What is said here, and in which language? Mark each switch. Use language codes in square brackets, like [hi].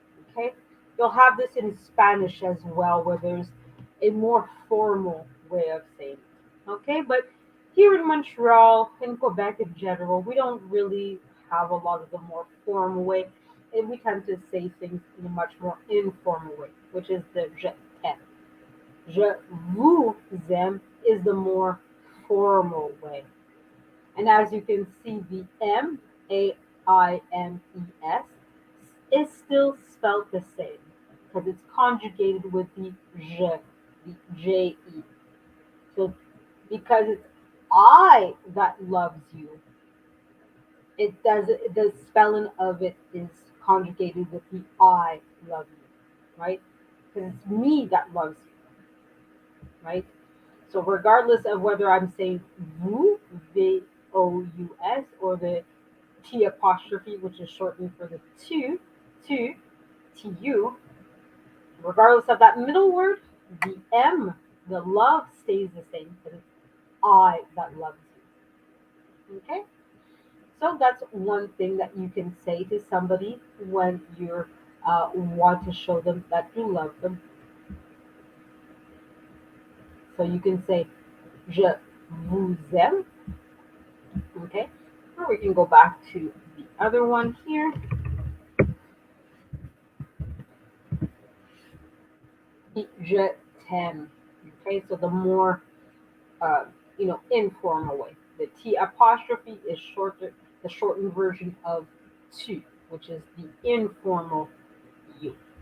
[en] Okay, you'll have this in Spanish as well, where there's a more formal way of saying it. Okay, but here in Montreal, in Quebec in general, we don't really have a lot of the more formal way, and we tend to say things in a much more informal way, which is the [fr] je t'aime. Je vous aime [en] is the more formal way. And as you can see, the M, A-I-M-E-S, is still spelled the same because it's conjugated with the je, the J-E. So because it's I that loves you, the spelling of it is conjugated with the I love you, right? Because it's me that loves you, right? So regardless of whether I'm saying vous, V-O-U-S, or the T apostrophe, which is shortened for the to, T-U, regardless of that middle word, the M, the love stays the same, but it's I that loves you. Okay? So that's one thing that you can say to somebody when you want to show them that you love them. So you can say, [fr] Je vous aime. [en] Okay? Or we can go back to the other one here. [fr] Je t'aime. [en] Okay? So the more uh, informal way. The T apostrophe is shorter, the shortened version of tu, which is the informal you.